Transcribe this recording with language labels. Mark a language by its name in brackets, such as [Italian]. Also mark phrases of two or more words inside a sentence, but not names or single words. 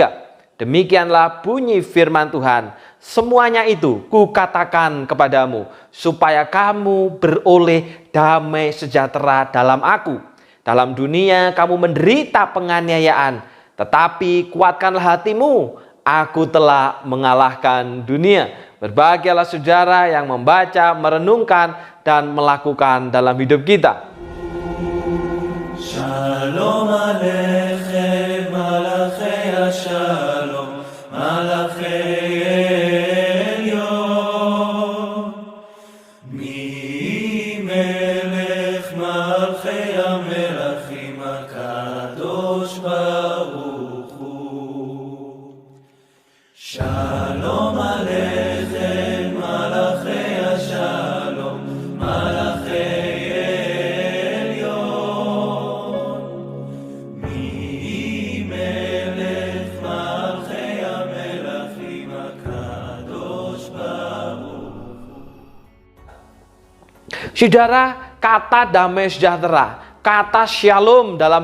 [Indonesian] Demikianlah bunyi firman Tuhan. Semuanya itu kukatakan kepadamu, supaya kamu beroleh damai sejahtera dalam aku. Dalam dunia kamu menderita penganiayaan, tetapi kuatkanlah hatimu, aku telah mengalahkan dunia. Berbahagialah saudara yang membaca, merenungkan, dan melakukan dalam hidup kita. [Hebrew] שלום עליכם, מלאכי השלום, מלאכי עליון. מי מלך מלכי המלכים הקדוש ברוך הוא. שלום עליכם, מלאכי השלום, מלאכי [Indonesian] Saudara, kata damai sejahtera, kata shalom dalam